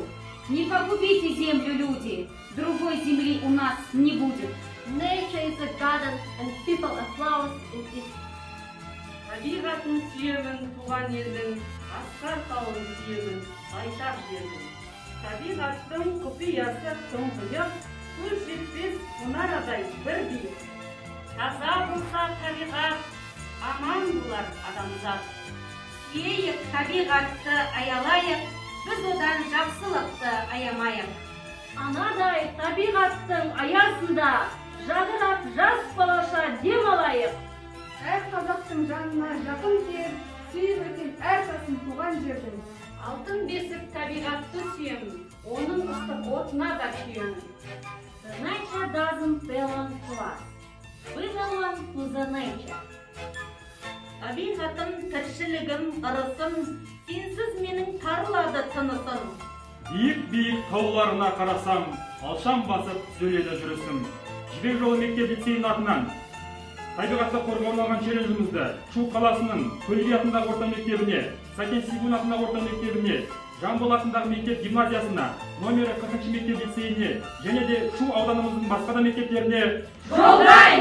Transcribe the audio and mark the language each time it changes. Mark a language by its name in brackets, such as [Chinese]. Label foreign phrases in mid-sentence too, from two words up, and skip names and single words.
[Russian] Не погубите Землю, люди, другой Земли у нас не будет. [English] Nature is a garden and people are flowers in it. [Kazakh] Табиғатын сүйемін, туған елдің, асқар тауын сүйемін, айтар жердің. Табиғаттың құпиясы тұңғиық, көз жетпес мұнарадай бір биік. Таза болса табиғат, аман болар адамзат. Сүйейік табиғатты аялайық, біз одан жақсылықты аямайық. Анадай табиғаттың аясында жадырап жас балаша дем алайық. Әр қазақтың жанына жақын кел, сүйіп өтен әр тасын туған жердің. Алтын бесік табиғатты сүйемін, оның ыстық отына да күйемін. [English] The nature doesn't belong to us. We belong to the nature. [Kazakh] Табиғатым, тіршілігім, ырысым, сенсіз менің тарылады тынысым. Биік-биік тауларына қарасам, алшам басып сөйледі жүрісім. Жібек жолы мектеп лицейінің атынан табиғатты қорғауға арналған челленджімізді Шу қаласының Көлгей атындағы орта мектебіне, Сәкен Сейфуллин атындағы орта мектебіне, Жамбыл атындағы мектеп гимназиясына, номері 40 мектеп лицейіне және де Шу ауданымыздың басқа да мектептеріне